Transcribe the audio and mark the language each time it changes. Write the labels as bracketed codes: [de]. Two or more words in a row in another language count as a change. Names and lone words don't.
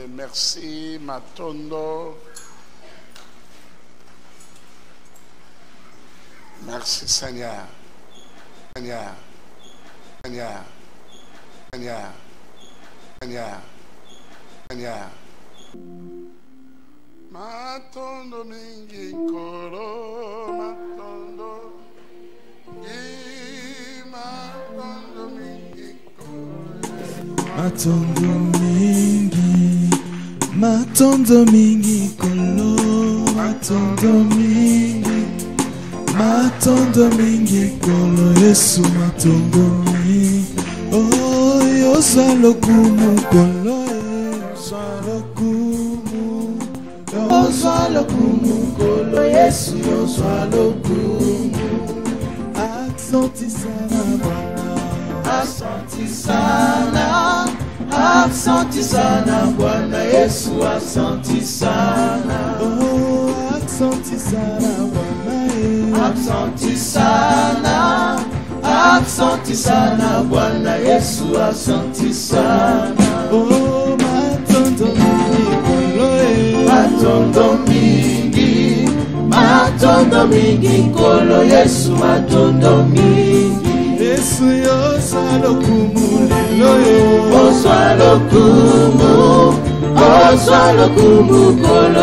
[fr] Merci, Matondo. Merci, Seigneur. Seigneur. Seigneur. Seigneur. Seigneur. Seigneur. [ln] Matondo mingi koro, matondo. Matondo mingi koro. Matondo mingi. Matondo mingi kolo. Matondo mingi. Matondo mingi kolo. Yesu matondo mingi. Oh, yosa lokumu kolo. Yosa lokumu kolo. Yesu yosa lokumu. [sw] Asante sana Bwana. Asante sana. Asante sana Bwana Yesu. Asante sana. Oh, asante sana Bwana. Asante sana. Asante sana Bwana Yesu. Asante sana. [ln] Oh, matondo mingi kolo. Matondo mingi. Matondo mingi kolo. Yesu matondo mingi. Yesu yosa lokumu lelo. Osa lokumu. Osa lokumu kolo.